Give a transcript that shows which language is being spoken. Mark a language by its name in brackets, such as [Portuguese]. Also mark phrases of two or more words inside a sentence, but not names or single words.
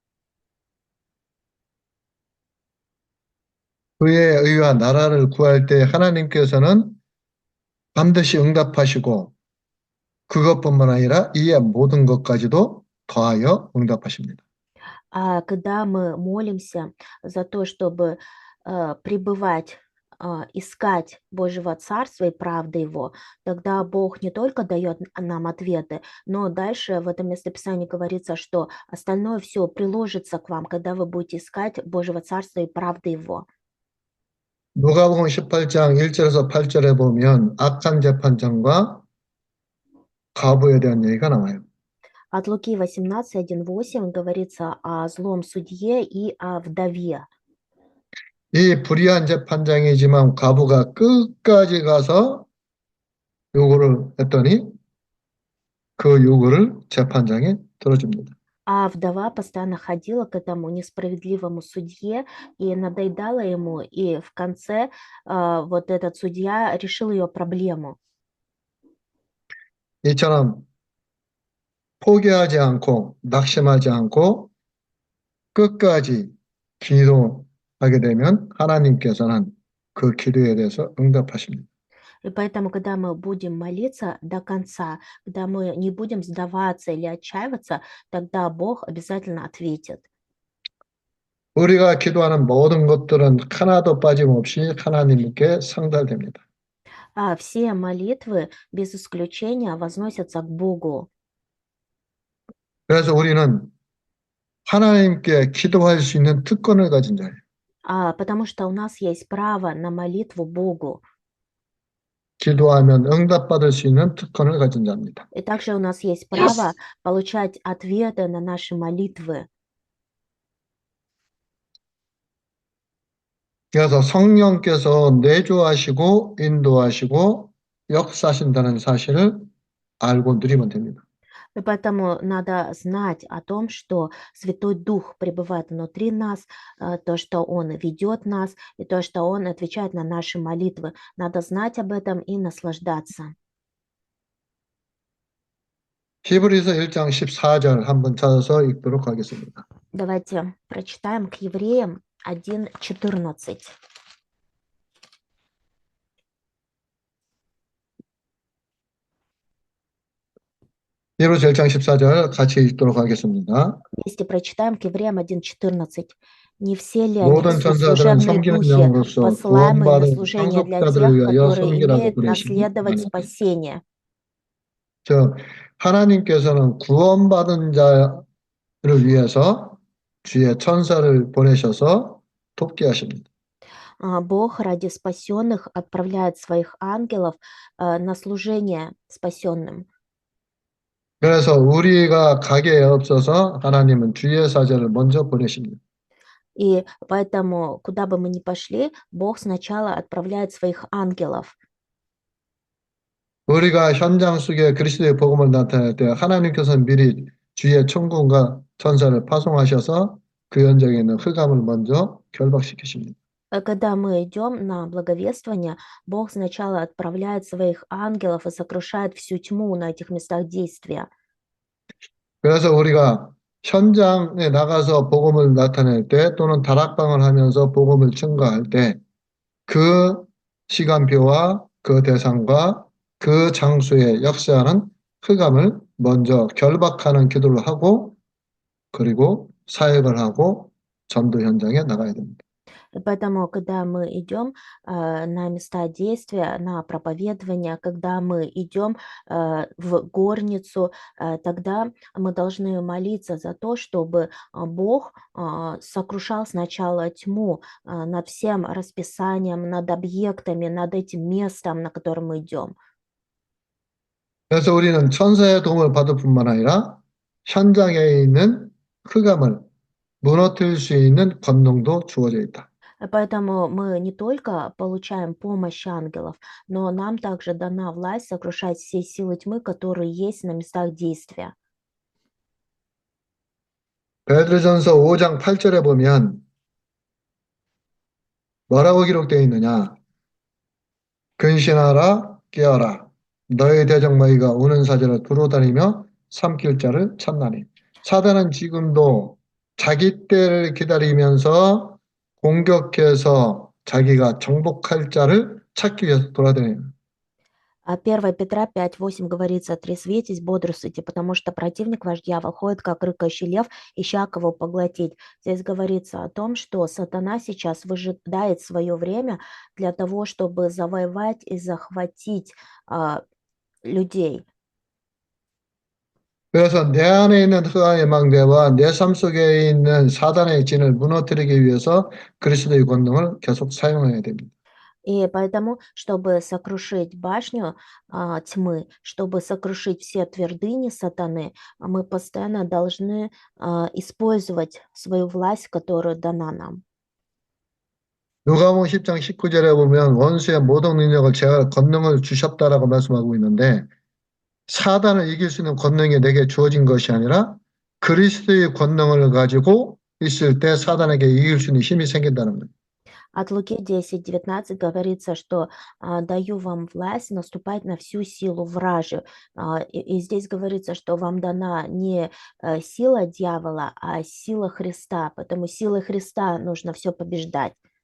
[Korean] 그의 의와 나라를 구할 때 하나님께서는 반드시 응답하시고 그것뿐만 아니라 이에 모든 것까지도 더하여 응답하십니다. [Russian] А когда мы молимся за то, чтобы пребывать искать Божьего Царства и правды Его, тогда Бог не только дает нам ответы, но дальше в этом местописании говорится, что остальное все приложится к вам, когда вы будете искать Божьего Царства и правды Его. [Korean] 누가복음 18장 1절에서 8절에 보면 악한 재판장과 과부에 대한 얘기가 나와요. [Russian] От Луки 18:1-8 говорится о злом судье и о вдове. [Korean] 이 불의한 재판장이지만 과부가 끝까지 가서 요구를 했더니 그 요구를 재판장이 들어줍니다. [Russian] А вдова постоянно ходила к этому несправедливому судье и надоедала ему, и в конце вот этот судья решил ее проблему. [Korean] 이처럼 포기하지 않고 낙심하지 않고 끝까지 기도하게 되면 하나님께서는 그 기도에 대해서 응답하십니다. [Russian] И поэтому, когда мы будем молиться до конца, когда мы не будем сдаваться или отчаиваться, тогда Бог обязательно ответит. [Korean] 우리가 기도하는 모든 것들은 하나도 빠짐없이 하나님께 상달됩니다. [Russian] А все молитвы без исключения возносятся к Богу. [Korean] 그래서 우리는 하나님께 기도할 수 있는 특권을 가진 자예요. [Russian] Потому что у нас есть право на молитву Богу. [Korean] 기도하면 응답받을 수 있는 특권을 가진 자입니다. [Russian] И также у нас есть право получать ответы на наши молитвы. [Korean] 그래서 성령께서 내주하시고 인도하시고 역사하신다는 사실을 알고 누리면 됩니다. [Russian] И поэтому надо знать о том, что Святой Дух пребывает внутри нас, то, что Он ведет нас, и то, что Он отвечает на наши молитвы. Надо знать об этом и наслаждаться. [Korean] 히브리서 1장 14절 한번 찾아서 읽도록 하겠습니다. [Russian] Давайте прочитаем к Евреям 1:14. [Korean] 히브리서 1장 14절 같이 읽도록 하겠습니다. [Russian] Вместе прочитаем к Евреям 1:14. Не все ли они [Korean] 모든 천사들은 [Russian] служебные [Korean] 섬기는 [Russian] духи, [Korean] 영으로서 [Russian] посылаемые на [Korean] 구원받은 [Russian] служение для [Korean] 상속자들을 [Russian] тех, [Korean] 위하여 [Russian] которые [Korean] 섬기라고 [Russian] имеют [Korean] 그러시니 [Russian] наследовать спасение? [Korean] 저 하나님께서는 구원받은 자를 위해서 주의 천사를 보내셔서 돕게 하십니다. [Russian] Бог ради спасенных отправляет своих ангелов на служение спасенным. [Korean] 그래서 우리가 가게에 없어서 하나님은 주의 사자를 먼저 보내십니다. [Russian] И поэтому, куда бы мы ни пошли, Бог сначала отправляет своих ангелов. [Korean] 우리가 현장 속에 그리스도의 복음을 나타낼 때 하나님께서는 미리 주의 천군과 천사를 파송하셔서 그 현장에 있는 흑암을 먼저 결박시키십니다. [Russian] Когда мы идем на благовествование, Бог сначала отправляет своих ангелов и сокрушает всю тьму на этих местах действия. [Korean] 그래서 우리가 현장에 나가서 복음을 나타낼 때 또는 다락방을 하면서 복음을 증거할 때 그 시간표와 그 대상과 그 장소에 역사하는 흑암을 먼저 결박하는 기도를 하고 그리고 사역을 하고 전도 현장에 나가야 됩니다. [Russian] И поэтому, когда мы идем на места действия, на проповедование, когда мы идем в горницу, тогда мы должны молиться за то, чтобы Бог сокрушал сначала тьму над всем расписанием, над объектами, над этим местом, на котором мы идем. [Korean] 그래서 우리는 천사의 도움을 받을 뿐만 아니라 현장에 있는 흑암을 무너뜨릴 수 있는 권능도 주어져 있다. [Russian] Поэтому мы не только получаем помощь ангелов, но нам также дана власть сокрушать все силы тьмы, которые есть на местах действия. [Korean] 베드로전서 5장 8절에 보면 뭐라고 기록되어 있느냐? 근신하라 깨어라 너의 대적마귀가 오는 사자를 두루 다니며 삼킬 자를 찾나니. 사단은 지금도 자기 때를 기다리면서 공격해서 자기가 정복할 자를 찾기 위해서 돌아다녀요. [Russian] А 1 Петра 5:8 говорится: «Трезветесь, бодрствуйте, потому что противник ваш дьявол ходит, как рыкающий лев, ища кого поглотить». Здесь говорится о том, что сатана сейчас выжидает свое время для того, чтобы завоевать и захватить людей. [Korean] 그래서 내 안에 있는 흑암의 망대와 내 삶 속에 있는 사단의 진을 무너뜨리기 위해서 그리스도의 권능을 계속 사용해야 됩니다. [Russian] И поэтому, чтобы сокрушить башню тьмы, чтобы сокрушить все твердыни сатаны, мы постоянно должны использовать свою власть, которая дана нам. [Korean] 누가복음 10장 19절에 보면 원수의 모든 능력을 제가 권능을 주셨다라고 말씀하고 있는데 사단을 이길 수 있는 권능이 내게 주어진 것이 아니라 그리스도의 권능을 가지고 있을 때 사단에게 이길 수 있는 힘이 생긴다는 거예요. [Russian] От Луки 10:19 говорится, что даю вам власть наступать на всю силу вражью. И здесь говорится, что вам дана не сила дьявола, а сила Христа. Поэтому силой Христа нужно все побеждать.